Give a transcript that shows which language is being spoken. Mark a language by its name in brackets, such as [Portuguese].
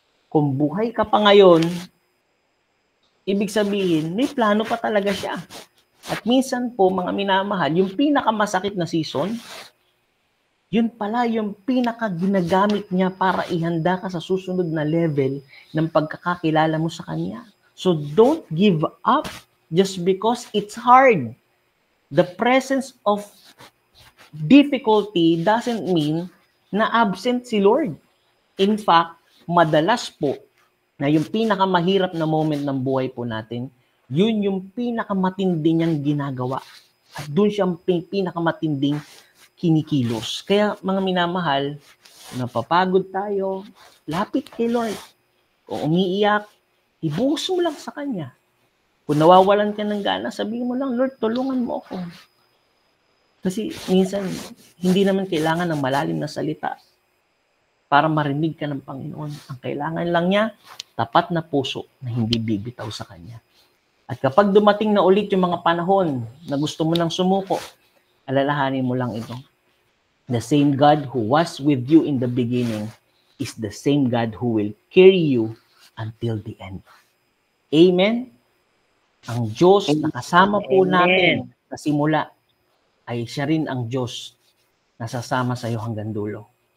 [Filipino] Kung buhay ka pa ngayon, ibig sabihin, may plano pa talaga siya. At minsan po, mga minamahal, yung pinakamasakit na season, yun pala yung pinaka-ginagamit niya para ihanda ka sa susunod na level ng pagkakakilala mo sa Kanya. [English] So don't give up just because it's hard. The presence of difficulty doesn't mean [Filipino] na [English] absent [Filipino] si [English] Lord. [Filipino] In fact, madalas po na yung pinakamahirap na moment ng buhay po natin, yun yung pinakamatindi niyang ginagawa. At doon siya pinakamatinding kinikilos. Kaya mga minamahal, napapagod tayo, lapit kay Lord. Kung umiiyak, ibuhos mo lang sa Kanya. Kung nawawalan ka ng gana, sabihin mo lang, Lord, tulungan mo ako. Kasi minsan, hindi naman kailangan ng malalim na salita para marinig ka ng Panginoon. Ang kailangan lang niya, tapat na puso na hindi bibitaw sa Kanya. At kapag dumating na ulit yung mga panahon na gusto mo nang sumuko, alalahanin mo lang ito. [English] The same God who was with you in the beginning is the same God who will carry you until the end. Amen? [Filipino] Ang Diyos na kasama po natin sa simula ay siya rin ang Diyos na sasama sa iyo hanggang dulo.